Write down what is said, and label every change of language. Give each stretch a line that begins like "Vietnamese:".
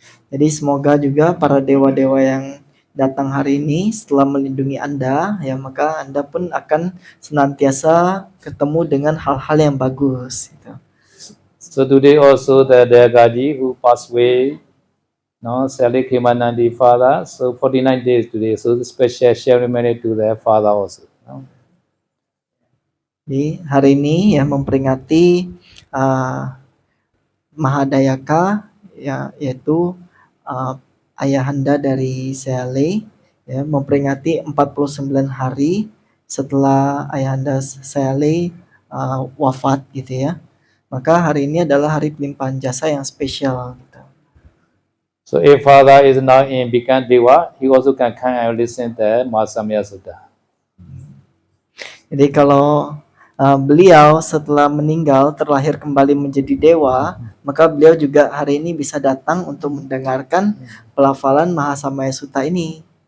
Indonesian: Jadi semoga juga para dewa-dewa yang datang hari ini setelah melindungi Anda ya maka Anda pun akan senantiasa ketemu dengan hal-hal yang bagus gitu.
English: So today also the Dayagaji who passed away, Sally Krimanandi father, so 49 days today, so the special ceremony to their father also.
Indonesian: Di hari ini ya memperingati Mahadayaka ya yaitu ayahanda dari Sally ya memperingati 49 hari setelah ayahanda Sally wafat gitu ya. Maka hari ini adalah hari pelimpahan jasa yang spesial gitu.
English: So if father is now in Bhikan Dewa, he also can come and listen the Mahasamaya Sutta.
Indonesian: Jadi kalau beliau setelah meninggal terlahir kembali menjadi dewa, maka beliau juga hari ini bisa datang untuk mendengarkan pelafalan Mahasamaya Sutta ini.